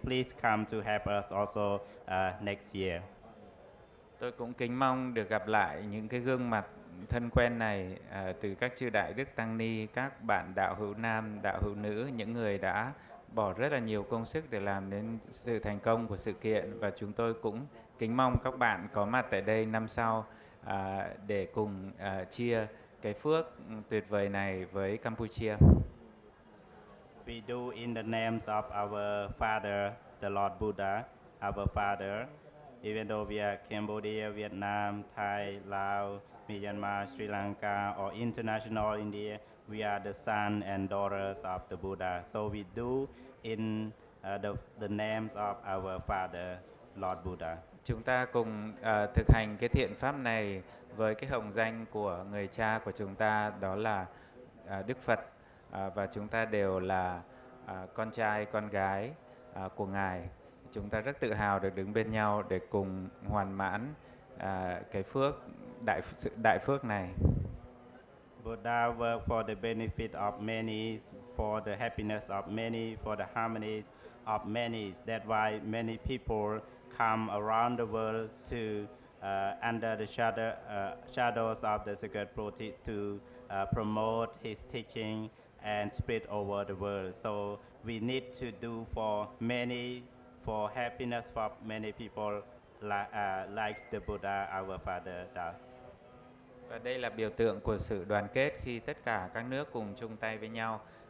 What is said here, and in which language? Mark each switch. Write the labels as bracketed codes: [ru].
[en] Please come to help us also next year. [vi] Tôi cũng kính mong được gặp lại những cái gương mặt thân quen này từ các chư đại đức tăng ni, các bạn đạo hữu nam, đạo hữu nữ, những người đã bỏ rất là nhiều công sức để làm đến sự thành công của sự kiện, và chúng tôi cũng kính mong các bạn có mặt tại đây năm sau để cùng chia cái phước tuyệt vời này với Campuchia. [en] We do in the names of our Father, the Lord Buddha, our Father. Even though we are Cambodia, Vietnam, Thai, Laos, Myanmar, Sri Lanka, or international India, we are the sons and daughters of the Buddha. So we do in the names of our Father, Lord Buddha. [vi] Chúng ta cùng thực hành cái thiện pháp này với cái hồng danh của người cha của chúng ta, đó là Đức Phật, và chúng ta đều là con trai, con gái của Ngài. Chúng ta rất tự hào được đứng bên nhau để cùng hoàn mãn cái phước, đại phước này. [en] Buddha work for the benefit of many, for the happiness of many, for the harmonies of many. That's why many people come around the world to under the shadows of the sacred protest to promote his teaching and spread over the world. So we need to do for many, for happiness for many people like the Buddha, our Father, does. [vi] Và đây là biểu tượng của sự đoàn kết khi tất cả các nước cùng chung tay với nhau.